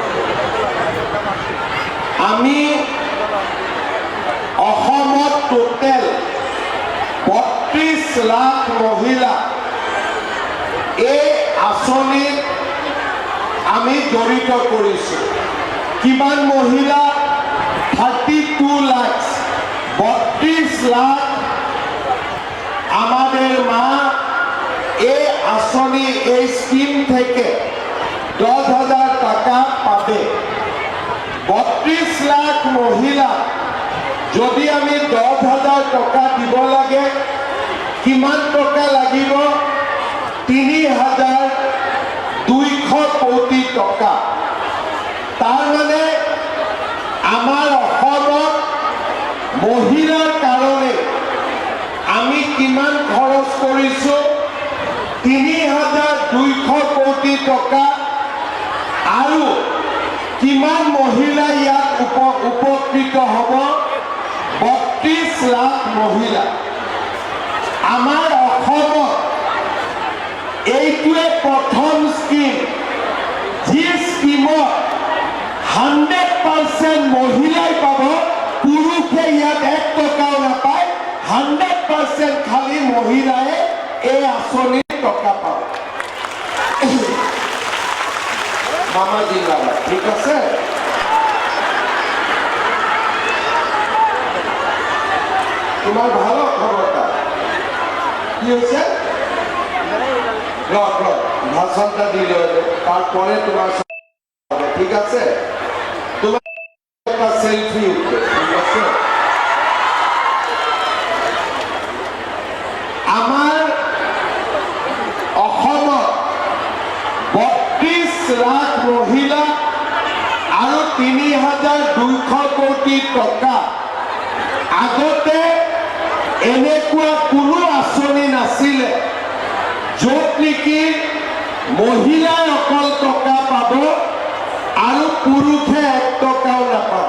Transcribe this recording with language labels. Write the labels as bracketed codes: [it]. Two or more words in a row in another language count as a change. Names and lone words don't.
[as] আমি অসমত টোটেল 32 লাখ মহিলা এই আঁচনিত আমি জড়িত কৰিছোঁ। কিমান মহিলা? 32 লাখ। [bn] 32 লাখ আমাদের মা এই আঁচনি এই স্কিম থেকে 10,000 টাকা পাবে। [as] 32 লাখ মহিলা যদি আমি 10,000 টাকা দিব লাগে, কিমান টকা লাগিব? 3,200 কোটি টকা। [bn] তার মানে আমার [as] অসমত মহিলার কারণে আমি কিমান খরচ কৰিছো? 3,200 কোটি টকা। আৰু কিমান মহিলা ইয়াত উপকৃত হ'ব? 32 লাখ মহিলা। আমাৰ অসমত এইটোৱে প্ৰথম স্কিম, যি স্কিমত 100% মহিলাই পাব, পুৰুষে ইয়াত 1 টকাও নাপায়। 100% খালি মহিলায়ে এই আঁচনিৰ টকা পাব। [bn] মামা জিন্দাবাদ। ঠিক আছে? তোমার ভালো খবরটা কি হয়েছে? ভাষণটা দিলে তারপরে তোমার ঠিক আছে? তোমার একটা সেলফি উঠবে। ঠিক আছে? [as] আমার অসমত 32 লাখ মহিলা আৰু 3,200 কোটি টকা। আগতে এনেকুৱা কোনো আঁচনি নাছিলে য'ত নেকি মহিলাই অকল টকা পাব আৰু পুৰুষে 1 টকাও নাপাব।